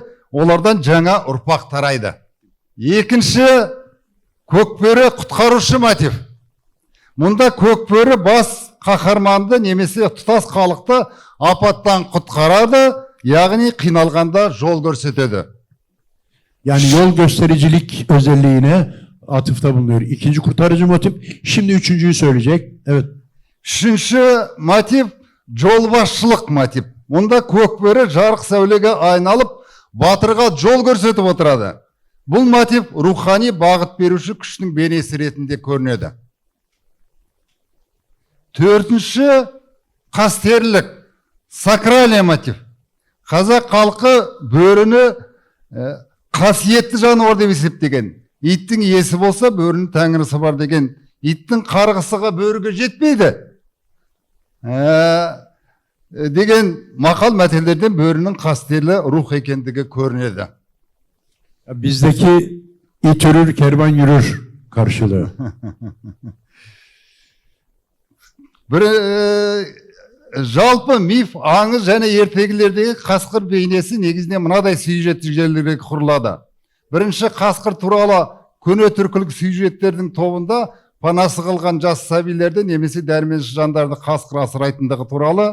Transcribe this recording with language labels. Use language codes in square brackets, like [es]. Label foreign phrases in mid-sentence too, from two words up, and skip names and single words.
[kk] Олардан жаңа ұрпақ тарайды. Екінші, көкбөрі құтқарушы мотив. Мұнда көкбөрі бас қаһарманды немесе тұтас халықты апаттан құтқарады, яғни қиналғанда жол көрсетеді. [tr] Yani yol göstericilik özelliğine atıfta bulunuyor. İkinci kurtarıcı motif. Şimdi üçüncüyü söyleyecek. Evet. [kk] Үшінші мотив жолбасшылық мотив. Мұнда көкбөрі жарық сәулеге айналып, батырға жол көрсетіп отырады. Бұл мотив рухани бағыт беруші күштің бейнесі ретінде көрінеді. Төртінші, қастерлік, сакральный мотив. Қазақ халқы бөріні қасиетті жануар деп есептеген. Иттің иесі болса, бөрінің тәңірісі бар деген. Иттің қарғысыға бөріге жетпейді деген мақал мәтелдерден бөрінің қастерлі рух екендігі көрінеді. [tr] Bizdeki it yürür, kervan yürür karşılığı. [kk] Бір жалпы миф, аңыз және ертегілердегі қасқыр бейнесі негізінен мынадай сюжеттік желілерге құрылады. Бірінші, қасқыр туралы көне түркілік сюжеттердің тобында панасы қалған жас сәбилерді немесе дәрменсіз жандарды қасқыр асырайтындығы туралы.